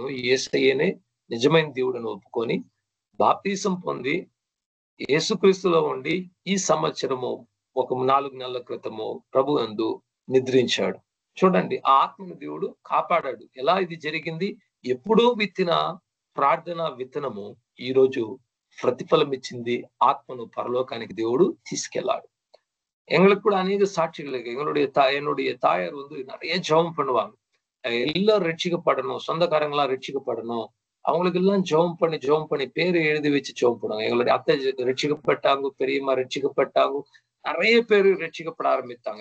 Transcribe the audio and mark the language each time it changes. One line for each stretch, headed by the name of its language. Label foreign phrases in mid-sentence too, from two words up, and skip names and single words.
Telugu: యేసయ్యనే నిజమైన దేవుడని ఒప్పుకొని బాప్తిసం పొంది యేసుక్రీస్తులో ఉండి ఈ సంవత్సరము ఒక 4 నెలల క్రితము ప్రభువందు నిద్రించాడు. చూడండి, ఆ ఆత్మను దేవుడు కాపాడాడు. ఎలా ఇది జరిగింది? ఎప్పుడో విత్తిన ప్రార్థన విత్తనము ఈ రోజు ప్రతిఫలం ఇచ్చింది. ఆత్మను పరలోకానికి దేవుడు తీసుకెళ్లాడు.
Tamil: எங்களுக்கு கூட அநேக சாட்சிகள் இருக்கு. என்னுடைய தாயார் வந்து நிறைய ஜெபம் பண்ணுவாங்க. எல்லாரும் ரட்சிக்கப்படணும், சொந்தக்காரங்களாம் ரட்சிக்கப்படணும். அவங்களுக்கு எல்லாம் ஜெபம் பண்ணி பேரை எழுதி வச்சு ஜெபம் பண்ணுவாங்க. எங்களுடைய அத்தை ரட்சிக்கப்பட்டாங்க, பெரியம்மா ரட்சிக்கப்பட்டாங்க, நிறைய பேரு ரட்சிக்கப்பட ஆரம்பித்தாங்க.